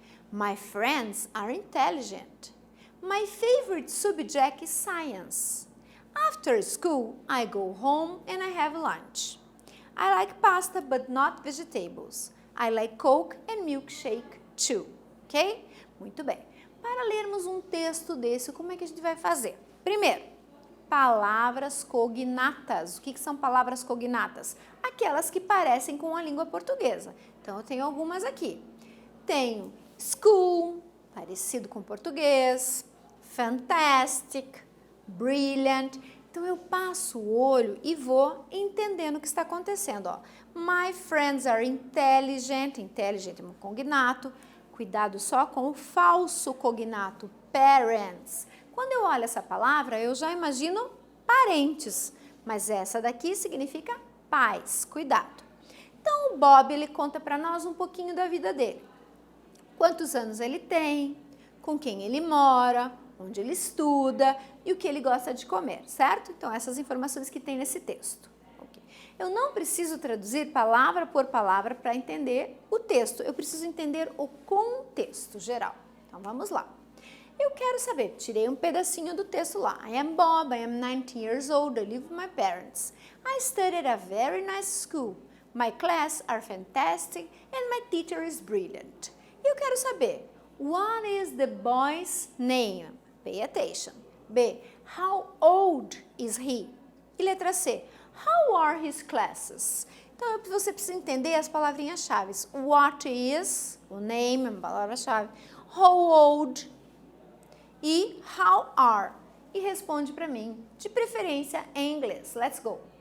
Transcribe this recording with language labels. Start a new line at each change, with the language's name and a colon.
English: My friends are intelligent. My favorite subject is science. After school, I go home and I have lunch. I like pasta but not vegetables. I like Coke and milkshake too.
Portuguese: Ok? Muito bem. Para lermos um texto desse, como é que a gente vai fazer? Primeiro, palavras cognatas. O que são palavras cognatas? Aquelas que parecem com a língua portuguesa. Então, eu tenho algumas aqui. Tenho school, parecido com português, fantastic, brilliant. Então, eu passo o olho e vou entendendo o que está acontecendo. Ó.
English: My friends are intelligent.
Portuguese: Intelligent é um cognato. Cuidado só com o falso cognato, parents. Quando eu olho essa palavra, eu já imagino parentes, mas essa daqui significa pais. Cuidado. Então, o Bob, ele conta para nós um pouquinho da vida dele. Quantos anos ele tem, com quem ele mora, onde ele estuda e o que ele gosta de comer, certo? Então, essas informações que tem nesse texto. Eu não preciso traduzir palavra por palavra para entender o texto, eu preciso entender o contexto geral. Então, vamos lá. Eu quero saber, tirei um pedacinho do texto lá.
English: I am Bob, I am 19 years old, I live with my parents. I study at a very nice school. My classes are fantastic and my teacher is brilliant.
Portuguese: E eu quero saber,
English: what is the boy's name? Pay attention. B, how old is he?
Portuguese: E letra C,
English: how are his classes?
Portuguese: Então, você precisa entender as palavrinhas-chave. What is, o name, a palavra-chave. How old e how are. E responde para mim, de preferência em inglês.
English: Let's go!